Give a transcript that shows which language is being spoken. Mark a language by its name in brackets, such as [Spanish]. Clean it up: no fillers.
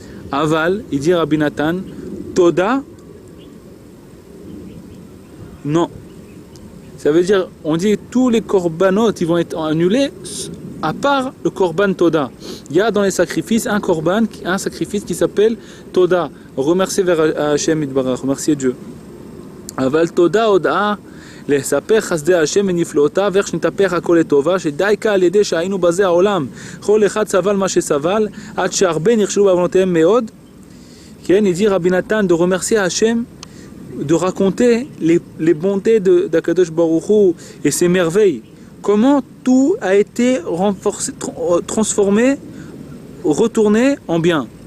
[French] Aval, il dit Rabbi Nathan, Toda, non. Ça veut dire, on dit tous les korbanot, ils vont être annulés, à part le korban Toda. Il y a dans les sacrifices un sacrifice qui s'appelle Toda. Remercier vers Hashem Itbarach, remercier Dieu. [Hebrew] Aval Toda Oda, לספר חסדי השם ונפלאותיו ואיך שנתפך הכל לטובה שדי קל על ידי שהיינו בזה העולם כל אחד סבל מה שסבל עד שהרבה נכשלו בעוונותיהם מאוד. [French] כן, il dit Rabbi Nathan de remercier Hashem, de raconter les bontés d'Akadosh Baruch Hu et ses merveilles, comment tout a été renforcé, transformé, retourné en bien.